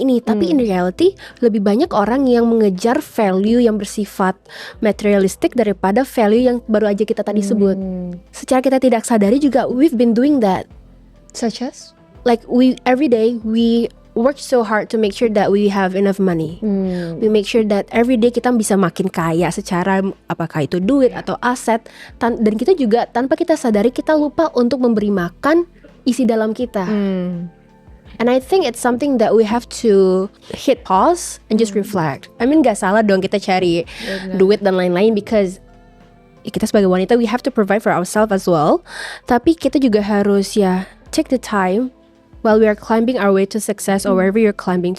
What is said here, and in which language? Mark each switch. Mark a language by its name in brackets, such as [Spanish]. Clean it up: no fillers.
[Indonesian] Tapi [English] in reality [Indonesian] lebih banyak orang yang mengejar value yang bersifat materialistik daripada value yang baru aja kita tadi sebut. Secara kita tidak sadari juga [English] we've been doing that. Such as? Like every day we work so hard to make sure that we have enough money. We make sure that every day [Indonesian] kita bisa makin kaya secara apakah itu duit atau aset, dan kita juga tanpa kita sadari kita lupa untuk memberi makan isi dalam kita. [English] And I think it's something that we have to hit pause and just reflect. I mean [Indonesian] gak salah dong kita cari duit dan lain-lain, because kita sebagai wanita [English] we have to provide for ourselves as well. [Indonesian] Tapi kita juga harus [English] take the time while we are climbing our way to success or wherever you're climbing.